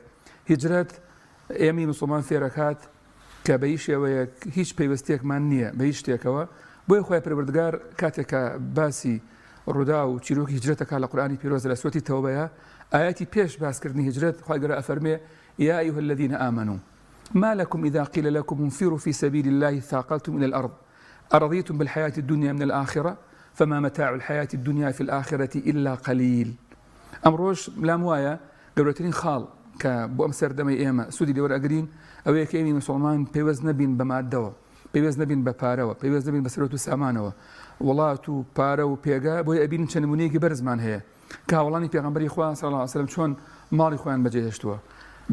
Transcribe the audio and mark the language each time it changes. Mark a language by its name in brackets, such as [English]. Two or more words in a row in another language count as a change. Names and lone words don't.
[Central Kurdish] هیجرەت ئێمەی موسڵمان فێرەکات کە بە هیچ شێوەیەک هیچ پەیوەستیەکمان نییە بە هیچ شتێکەوە بۆیە خوای پەروەردگار کاتێکە باسی ڕوودا و چیرۆکی هیجرەتەکە لە قورئانی پیرۆز لە سوەتی تەوبەیە ئاياتی پێش باسکردنی هیجرەت خوای گەورە ئەفەرمێ [Arabic] يا أيها الذين آمنوا ما لكم إذا قيل لكم انفروا في سبيل الله ثاقلتم إلى الأرض أرضيتم بالحياة الدنيا من الآخرة فما متاع الحياة الدنيا في الآخرة إلا قليل. [Central Kurdish] ئەمڕۆژ لام وایە گەورەترین خاڵ کە بۆ ئەم سەردەمەی ئێمە سوودی لێوەرئەگرین ئەوەیە کە ئێمە موسڵمان پێوەست نەبین بە مادەوە پێوەست نەبین بە پارەوە پێوەست نەبین بە سەرۆت و سامانەوە وڵات و پارە و پێگا بۆی ئەبین چەند نمونەیەکی بەرزمان هەیە کە هاوڵانی پێغەمبەری خوا [Arabic] صلی الله علیه و سلم [Central Kurdish] چۆن ماڵی خۆیان بەجێهێشتووە.